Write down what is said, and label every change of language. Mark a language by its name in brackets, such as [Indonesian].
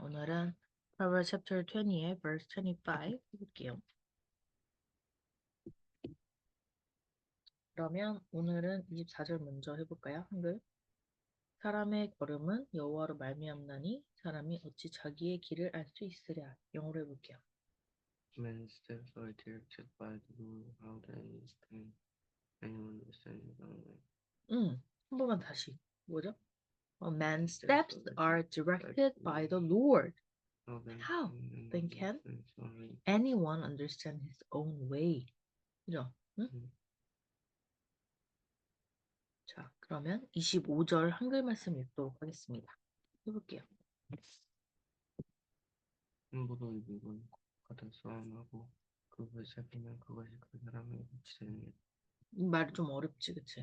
[Korean] 오늘은 Proverbs chapter 20의 verse 25 해볼게요. 그러면 오늘은 24절 먼저 해볼까요? 한글. 사람의 걸음은 여호와로 말미암나니 사람이 어찌 자기의 길을 알 수 있으랴. 영어로 해볼게요. [English] Man's steps are directed by the Lord. How then can anyone understand his own way? [Korean] 한 번만 다시. 뭐죠? [English] Man's steps are directed by the Lord. How then How then can can anyone understand his own way? anyone understand his own way? [Korean] 그죠? 응? 자, 그러면 25절 한글 말씀 읽도록 하겠습니다. 해볼게요. 함부로 입은 가득 싸움하고 그것을 살피면 그것이 그 사람의 빛이 이 말이 좀 어렵지, 그치?